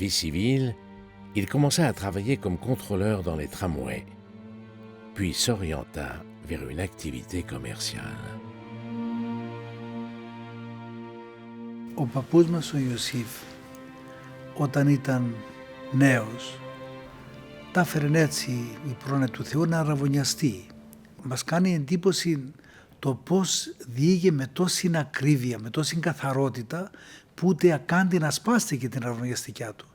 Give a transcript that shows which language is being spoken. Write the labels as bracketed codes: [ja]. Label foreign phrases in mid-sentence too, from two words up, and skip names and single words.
[fr] vie civile, il commença à travailler comme contrôleur dans les tramways, puis s'orienta vers une activité commerciale. [el] Ο παππούς μας ο Ιωσήφ, όταν ήταν νέος, τα έφερε έτσι η πρόνοια του Θεού να αραβωνιαστεί. Μας κάνει εντύπωση το πώς διήγε με τόση ακρίβεια, με τόση καθαρότητα, που ούτε ακάντη να σπάστηκε την αραβωνιαστικιά του.